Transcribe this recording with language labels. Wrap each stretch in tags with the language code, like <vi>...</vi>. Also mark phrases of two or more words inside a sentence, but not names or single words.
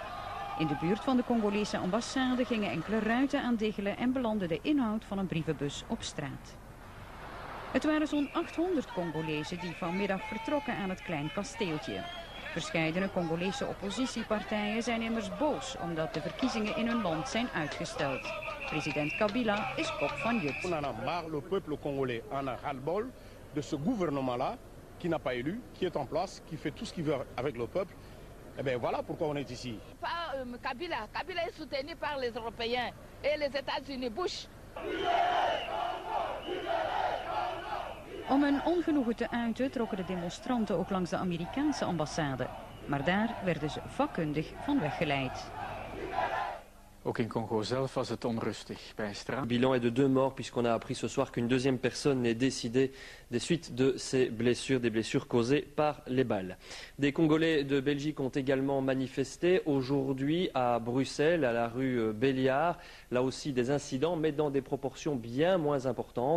<nl>In de buurt van de Congolese ambassade gingen enkele ruiten aan diggelen en belandde de inhoud van een brievenbus op straat. Het waren zo'n 800 Congolezen die vanmiddag vertrokken aan het klein kasteeltje. Verscheidene Congolese oppositiepartijen zijn immers boos omdat de verkiezingen in hun land zijn uitgesteld. President Kabila is kop van Jut.</nl> <fr>On en a marre, le peuple congolais en a ras-le-bol de ce gouvernement-là qui n'a pas élu, qui est en place, qui fait tout ce qu'il veut avec le peuple. Eh bien voilà pourquoi on est ici. Pas Kabila. Kabila est soutenu par les Européens et les États-Unis. Bush.</fr> <nl>Om hun ongenoegen te uiten trokken de demonstranten ook langs de Amerikaanse ambassade. Maar daar werden ze vakkundig van weggeleid. Ook in Congo zelf was het onrustig. Bij straat.</nl> <fr>Le bilan est de 2 morts puisqu'on a appris ce soir qu'une deuxième personne est décédée des suites de ces blessures, des blessures causées par les balles. Des Congolais de Belgique ont également manifesté aujourd'hui à Bruxelles, à la rue Belliard. Là aussi des incidents, mais dans des proportions bien moins importantes.</fr>